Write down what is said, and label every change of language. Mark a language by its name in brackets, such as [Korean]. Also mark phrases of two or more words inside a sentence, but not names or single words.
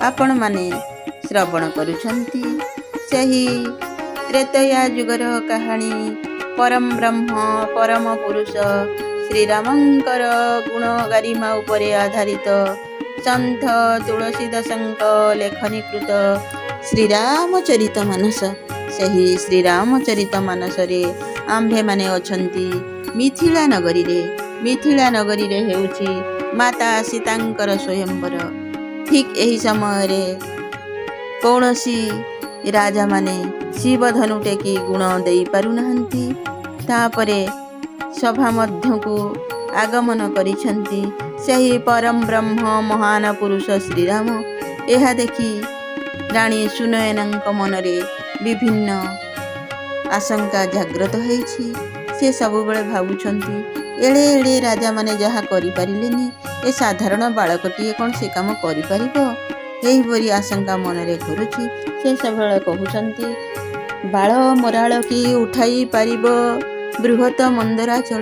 [Odia] ଆପଣମାନେ ଶ୍ରବଣ କରୁଛନ୍ତି ସେହି ତ୍ରେତୟା ଯୁଗର କାହାଣୀ ପରମ ବ୍ରହ୍ମ ପରମ ପୁରୁଷ ଶ୍ରୀରାମଙ୍କର ଗୁଣ ଗରିମା ଉପରେ ଆଧାରିତ ସନ୍ଥ ତୁଳସୀଦାସଙ୍କ ଲେଖନୀକୃତ ଶ୍ରୀରାମଚରିତ ମାନସ। ସେହି ଶ୍ରୀରାମଚରିତ ମାନସରେ ଆମ୍ଭେମାନେ ଅଛନ୍ତି ମିଥିଳା ନଗରୀରେ। ମିଥିଳା ନଗରୀରେ ହେଉଛି ମାତା ସୀତାଙ୍କର ସ୍ୱୟମ୍ବର। ଠିକ୍ ଏହି ସମୟରେ କୌଣସି ରାଜାମାନେ ଶିବ ଧନୁ ଟେକି ଗୁଣ ଦେଇ ପାରୁନାହାନ୍ତି। ତାପରେ ସଭା ମଧ୍ୟକୁ ଆଗମନ କରୁଛନ୍ତି ସେହି ପରମ ବ୍ରହ୍ମ ମହାନ ପୁରୁଷ ଶ୍ରୀରାମ। ଏହା ଦେଖି ରାଣୀ ସୁନୟନାଙ୍କ ମନରେ ବିଭିନ୍ନ ଆଶଙ୍କା ଜାଗ୍ରତ ହେଉଛି। ସେ ସବୁବେଳେ ଭାବୁଛନ୍ତି ଏଡ଼େ ଏଡ଼େ ରାଜାମାନେ ଯାହା କରି ପାରିଲେନି ଏ ସାଧାରଣ ବାଳକଟିଏ କେଉଁ ସେ କାମ କରି ପାରିବ। ଏହି ପରି ଆଶଙ୍କା ମନରେ ଘୂରୁଛି। ସେ ସଭିଙ୍କୁ କହୁଛନ୍ତି ବାଳ ମରାଳ କି ଉଠାଇ ପାରିବ ବୃହତ ମନ୍ଦରାଚଳ।